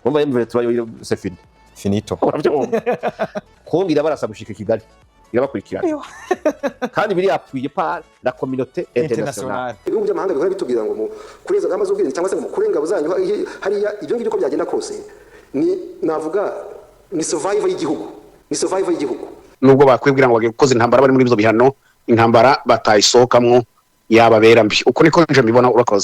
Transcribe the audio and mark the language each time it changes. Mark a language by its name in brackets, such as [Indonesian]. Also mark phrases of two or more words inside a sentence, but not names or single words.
[Rundi] umva M23 yo [French] c'est fini [Rundi] finito kongira barasa gushika Kigali irabakurikirana kandi biri [French] appuye par la communauté internationale [Kinyarwanda] ibihugu by'amahanga bihora bitubwira ngo mu kureza ngamba z'ubwenge cyangwa se mu kurenga buzanyu hariya ibyo ngibyo ko byagenda kose ni navuga ni survival y'igihugu [Rundi] nubwo bakwibwira ngo bagiye gukoza intambara bari muri bizo bihano intambara batayisohokamwo yababera mbi uko niko nje mbibona urakoze.